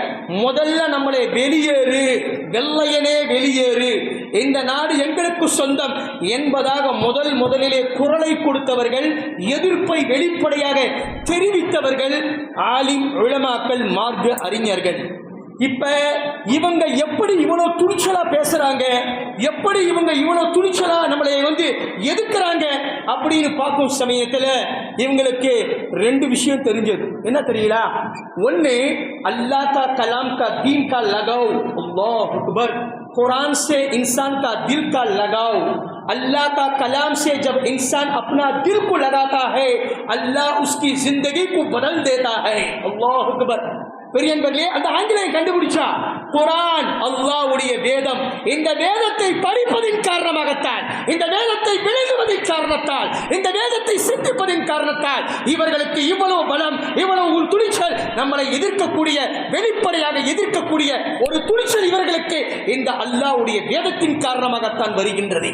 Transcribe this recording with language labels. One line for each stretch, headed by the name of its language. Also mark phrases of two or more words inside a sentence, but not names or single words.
Tamil: முதல்ல நம்மளை வெளியேறு, வெள்ளையனே வெளியேறு, இந்த நாடு எங்களுக்கு சொந்தம் என்பதாக முதலிலே குரலை கொடுத்தவர்கள், எதிர்ப்பை வெளிப்படையாக தெரிவித்தவர்கள் ஆலிம் உலமாக்கள், மார்க்க அறிஞர்கள். இப்ப இவங்க எப்படி இவ்வளவு துணிச்சலா பேசுறாங்க, எப்படி இவங்க இவ்வளவு துணிச்சலா நம்மளை எதிர்க்கிறாங்க அப்படின்னு பார்க்கும் சமயத்துல இவங்களுக்கு 2 விஷயம் தெரிஞ்சது. என்ன தெரியல? ஒன்னு,
Hindi: अल्लाह का कलाम का दीन का लगाव.
Arabic: الله أكبر.
Hindi: कुरान से इंसान का दिल का लगाव. अल्लाह का कलाम से जब इंसान अपना दिल को लगाता है, अल्लाह उसकी जिंदगी को बदल देता है.
Arabic: الله أكبر.
Tamil: பெரியன்பர்களே, அந்த ஆங்கிலேயன் கண்டுபிடிச்சா குரான் அல்லாஹ்வுடைய வேதம். இந்த வேதத்தை படிப்பதின் காரணமாகத்தான், இந்த வேதத்தை விளங்குவதின் காரணத்தால், இந்த வேதத்தை சிந்திப்பதின் காரணத்தால் இவர்களுக்கு இவ்வளவு பலம், இவ்வளவு துணிச்சல். நம்மளை எதிர்க்கக்கூடிய, வெளிப்படையாக எதிர்க்கக்கூடிய ஒரு துணிச்சல் இவர்களுக்கு இந்த அல்லாஹ்வுடைய வேதத்தின் காரணமாகத்தான் வருகின்றது.